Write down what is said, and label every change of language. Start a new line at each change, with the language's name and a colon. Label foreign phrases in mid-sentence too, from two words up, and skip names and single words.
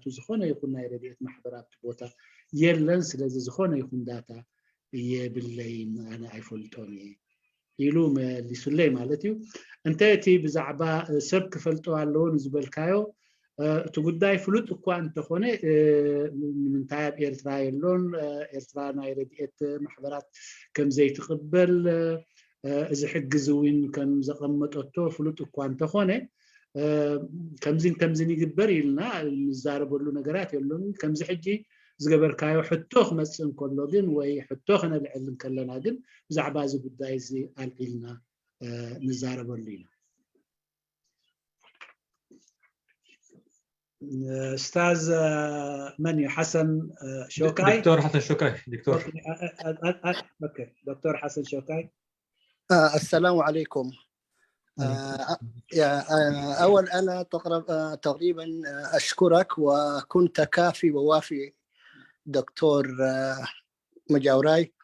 Tigrinya: ዝኾነ ይኹን ናይ ረድኤት ማሕበራት ቦታ የለን። ስለዚ ዝኾነ ይኹን ዳታ የብለይን ኣነ ኣይፈልጦን ኢሉ መሊሱለይ ማለት እዩ። እንታይ እቲ ብዛዕባ ሰብ ክፈልጦ ኣለዎ ንዝበልካዮ እቲ ጉዳይ ፍሉጥ እኳ እንተኾነ ንምንታይ ኣብ ኤርትራ የሎን ኤርትራ ናይ ረድኤት ማሕበራት ከም ዘይትቕበል እዚ ሕግዝ እውን ከም ዘቐመጠቶ ፍሉጥ እኳ እንተኾነ ከምዚን ይግበር ኢልና ንዛረበሉ ነገራት የሎን። ከምዚ ሕጂ ዝገበርካዮ ሕቶ ክመፅእ እንከሎ ግን ወይ ሕቶ ክነልዕል ከለና ግን ብዛዕባ እዚ ጉዳይ እዚ ኣልዒልና ንዛረበሉ ኢና።
Arabic: استاذ من حسن شوكاي دكتور حسن شوكاي اوكي دكتور حسن شوكاي السلام عليكم. اول انا تقريبا اشكرك وكنت كافي ووافي دكتور مجاوراي.